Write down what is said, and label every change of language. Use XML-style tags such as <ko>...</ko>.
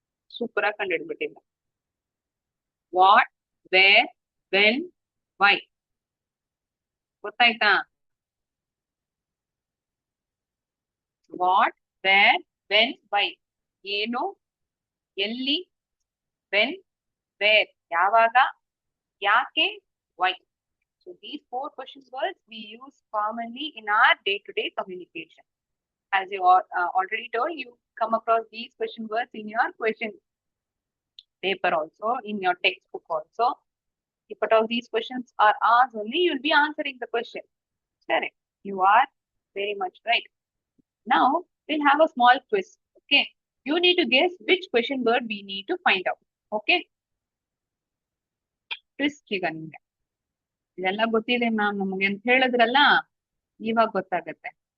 <en>Super</en> <kn>ಆಗಿ ಕಂಡುಹಿಡಿದ್ಬಿಟ್ಟಿಲ್ಲ.</kn> <en>What, where, when, why?</en> <kn>ಗೊತ್ತಾಯ್ತಾ?</kn> <en>What, where, when, why?</en> <kn>ಏನು, ಎಲ್ಲಿ,</kn> <en>when, where,</en> <kn>ಯಾವಾಗ, ಯಾಕೆ,</kn> <en>why? So these 4 question words we use commonly in our day-to-day communication. As you already told, you come across these question words in your question paper also, in your textbook also. If at all these questions are asked only, you'll be answering the question. Correct. You are very much right. Now, we'll have a small quiz. Okay. You need to guess which question word we need to find out. Okay.</en> <kn>Quiz ಈಗ ನಿಮ್ಗೆ ಇದೆಲ್ಲ ಗೊತ್ತಿದೆ ma'am ನಮಗೆ ಅಂತ ಹೇಳಿದ್ರಲ್ಲ, ಇವಾಗ ಗೊತ್ತಾಗತ್ತೆ.</kn>